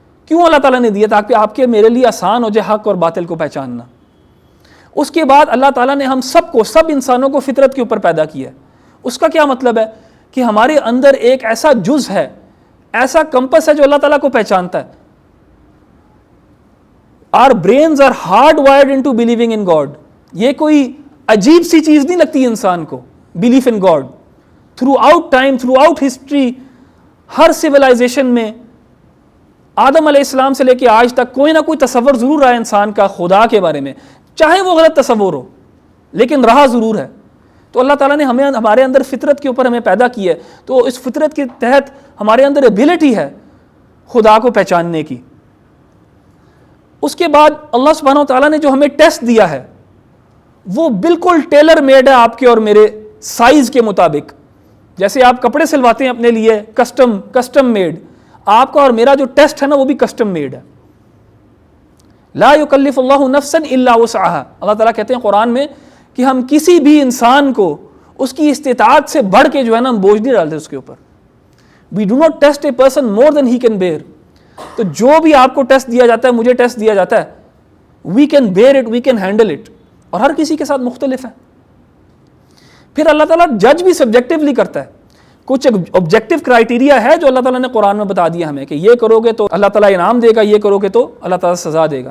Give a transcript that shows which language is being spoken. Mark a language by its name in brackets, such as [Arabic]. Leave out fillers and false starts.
[Urdu] کیوں اللہ تعالیٰ نے دیا؟ تاکہ آپ کے میرے لیے آسان ہو جائے حق اور باطل کو پہچاننا. اس کے بعد اللہ تعالیٰ نے ہم سب کو, سب انسانوں کو فطرت کے اوپر پیدا کیا ہے. اس کا کیا مطلب ہے؟ کہ ہمارے اندر ایک ایسا جز ہے, ایسا کمپس ہے جو اللہ تعالیٰ کو پہچانتا ہے. [English] Our brains are hardwired into believing in God. [Urdu] یہ کوئی عجیب سی چیز نہیں لگتی انسان کو, [English] belief in God. Throughout time, throughout history, [Urdu] Hare civilization میں آدم علیہ السلام سے لے کے آج تک کوئی نہ کوئی تصور ضرور رہا ہے انسان کا خدا کے بارے میں, چاہے وہ غلط تصور ہو, لیکن رہا ضرور ہے. تو اللہ تعالیٰ نے ہمیں ہمارے اندر فطرت کے اوپر ہمیں پیدا کیا ہے, تو اس فطرت کے تحت ہمارے اندر ایبلٹی ہے خدا کو پہچاننے کی. اس کے بعد اللہ سبحانہ وتعالیٰ نے جو ہمیں ٹیسٹ دیا ہے وہ بالکل ٹیلر میڈ ہے آپ کے اور میرے سائز کے مطابق. جیسے آپ کپڑے سلواتے ہیں اپنے لیے, کسٹم میڈ, آپ کا اور میرا جو ٹیسٹ ہے نا وہ بھی کسٹم میڈ ہے. [Arabic] لا یکلف اللہ نفسا الا وسعها. [Urdu] اللہ تعالیٰ کہتے ہیں قرآن میں کہ ہم کسی بھی انسان کو اس کی استطاعت سے بڑھ کے جو ہے نا ہم بوجھ نہیں ڈالتے اس کے اوپر. [English] We do not test a person more than he can bear. [Urdu] تو جو بھی آپ کو ٹیسٹ دیا جاتا ہے, مجھے ٹیسٹ دیا جاتا ہے, [English] we can bear it, we can handle it. [Urdu] اور ہر کسی کے ساتھ مختلف ہے. پھر اللہ تعالیٰ جج بھی سبجیکٹیولی کرتا ہے. کچھ آبجیکٹیو کرائیٹیریا ہے جو اللہ تعالیٰ نے قرآن میں بتا دیا ہمیں کہ یہ کرو گے تو اللہ تعالیٰ انعام دے گا, یہ کرو گے تو اللہ تعالیٰ سزا دے گا.